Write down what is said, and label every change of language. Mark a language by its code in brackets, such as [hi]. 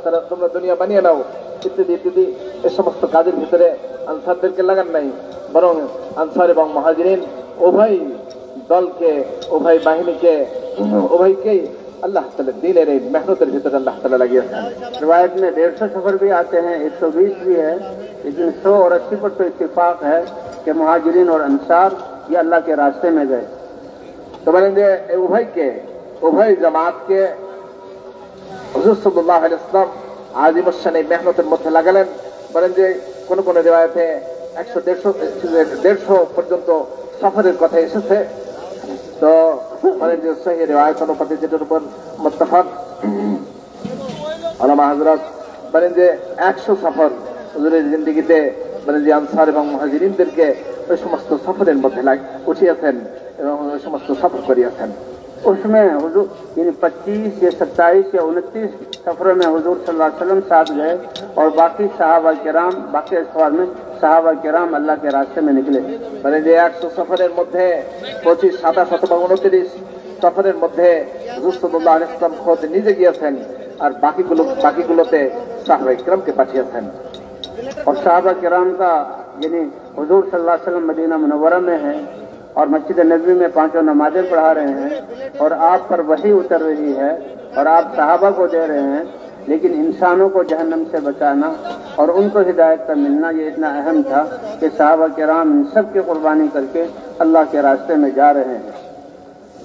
[bn] তোমরা দুনিয়া বানিয়ে নাও ইত্যাদি ইত্যাদি এই সমস্ত কাজের ভিতরে আনসারদেরকে লাগান নাই, বরং আনসার এবং মুহাজিরিন উভয় দলকে, উভয় বাহিনীকে, উভয়কেই अल्लाह ताला दीनेर मेहनतर भीतर अल्लाह ताला लगिয়েছেন। [hi] रिवायत में 150 सफर भी आते हैं, 120 भी है, लेकिन 100 और 80 पर तो इत्तेफाक है कि मुहाजिरीन और अंसार ये अल्लाह के रास्ते में गए। [bn] तो বলেন যে উভয় জামাতকে হুজুর সাল্লাল্লাহু আলাইহি ওয়াসাল্লাম আজিমুস শান মেহনতের মধ্যে লাগালেন। বলেন যে কোন কোন রিওয়ায়াতে 100-150 পর্যন্ত সফরের কথা এসেছে। তো মানে যে সহিহ রিওয়ায়াত অনুপাতে যেটার উপর মুত্তাফাক উলামা হযরত বলেন যে 100 সফর হুজুরের জিন্দেগিতে বলেন যে আনসার এবং মুহাজিরিনদেরকে ওই সমস্ত সফরের মধ্যে উঠিয়েছেন এবং ওই সমস্ত সফর করিয়েছেন। [hi] उसमें हुजूर 25 या 27 या 29 सफरों में हुजूर सल्लल्लाहु अलैहि वसल्लम साथ गए और बाकी सहाबा किराम, बाकी सफर में सहाबा किराम अल्लाह के रास्ते में निकले। [bn] মানে যে 100 সফরের মধ্যে 25, 27 অথবা 29 সফরের মধ্যে হুজুর সাল্লাল্লাহু আলাইহি ওয়াসাল্লাম খোদ নিজে গিয়েছেন আর বাকিগুলোতে সাহাবায়ে কিরামকে পাঠিয়েছেন। [hi] और सहाबा किराम का यानी हुजूर सल्लल्लाहु अलैहि वसल्लम मदीना मुनव्वरा में है और मस्जिद नबवी में 5 नमाजें पढ़ा रहे हैं और आप पर वही उतर रही है और आप सहाबा को दे रहे हैं, लेकिन इंसानों को जहन्नम से बचाना और उनको हिदायत का मिलना ये इतना अहम था कि सहाबा किराम इन सब की कुर्बानी करके अल्लाह के रास्ते में जा रहे हैं।